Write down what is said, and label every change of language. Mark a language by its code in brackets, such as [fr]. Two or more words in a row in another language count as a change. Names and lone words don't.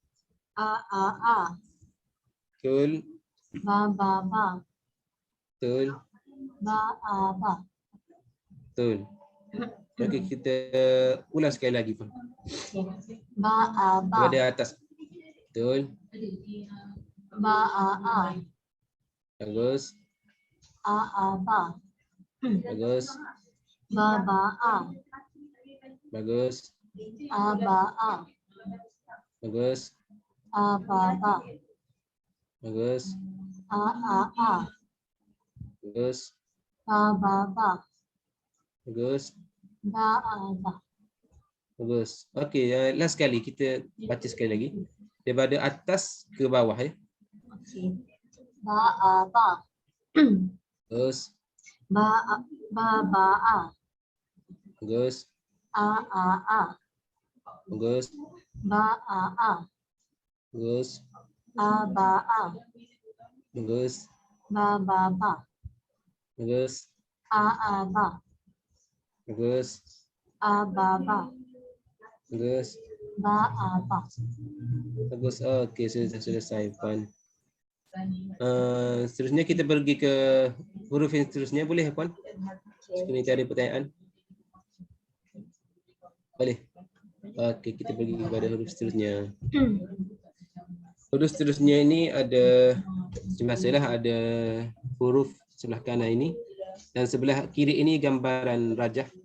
[ms] Betul. Ba. Betul. Ba. Betul. Okey, kita ulang sekali lagi pun. Ba. Daripada atas. Betul. Ba a a. Bagus. A a ba. Bagus. Ba ba a. Bagus. A ba a. Bagus. A ba ba. Bagus. A a a. Bagus. Ba ba ba. Bagus. Ba a ba. Bagus. Okey, last sekali kita baca sekali lagi. Daripada atas ke bawah ya. Okey. Ba a ba. Bagus. Ba a ba ba a. Bagus. A a a. Bagus. Ba a a. Bagus. A ba a. Bagus. Ba ba ba. Bagus. A a ba. Bagus. A ba ba. Bagus. Ba a ba. Bagus. Okey, sudah selesai Puan. Seterusnya kita pergi ke huruf yang seterusnya, boleh Puan? Sekali cari pertanyaan. Boleh. Okey, kita pergi kepada huruf seterusnya. Huruf seterusnya ini ada, biasalah ada huruf sebelah kanan ini dan sebelah kiri ini gambaran rajah.